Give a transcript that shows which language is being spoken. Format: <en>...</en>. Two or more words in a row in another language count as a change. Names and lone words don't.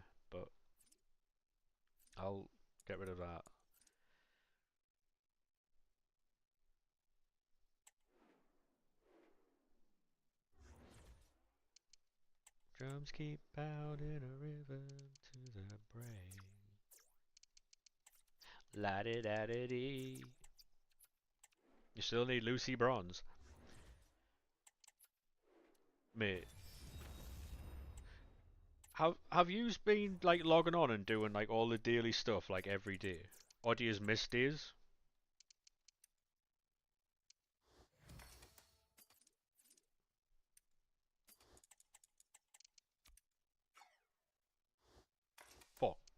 <en>But I'll get rid of that. Drums keep pounding a rhythm to the brain. La di da di dee. You still need Lucy Bronze. Mate. Have you been like logging on and doing like all the daily stuff like every day? Or do you miss days? Fuck.</en>